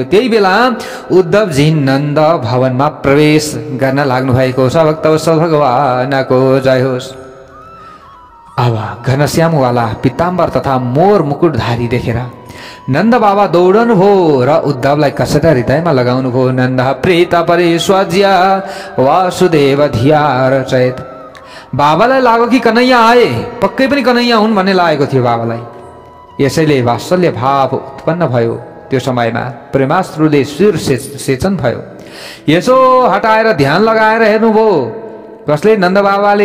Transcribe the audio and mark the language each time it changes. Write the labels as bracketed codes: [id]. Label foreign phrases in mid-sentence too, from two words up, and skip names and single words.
[ne] त्यही बेला उद्धवजी नन्द भवनमा प्रवेश गर्न लाग्नु भएको छ। भक्तवत्सल भगवानको जय होस्। अब घनश्यामवाला पिताम्बर तथा मोर मुकुटधारी देखेर नन्द बाबा दौडनु भयो र उद्धवलाई कसेर हृदयमा लगाउनु भयो। [sa] नन्द प्रीत परिस्वज्य वासुदेव धिया रचयत। [ne] बाबालाई लाग्यो कि कन्हैया आए, पक्कै पनि कन्हैया हुन् भन्ने लागेको थियो बाबालाई। यसैले वात्सल्य भाव उत्पन्न भयो। त्यो समयमा प्रेमाश्रुले शिर सेचन भयो। यसो हटाएर ध्यान लगाएर हेर्नुभयो। कसले? नन्द बाबाले।